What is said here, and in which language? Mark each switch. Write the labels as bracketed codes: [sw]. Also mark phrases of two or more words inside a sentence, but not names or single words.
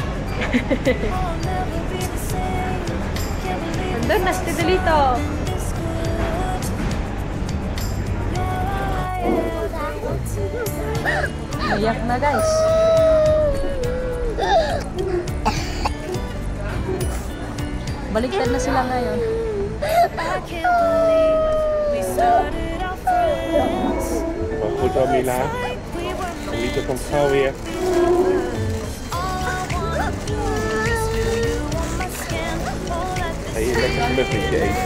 [tl] Doon na si Tito. Iyak na guys. Baliktad na sila ngayon. [nl] Goed zo, Mila. Niet op ons gauw weer. Ga je lekker een muffintje eten?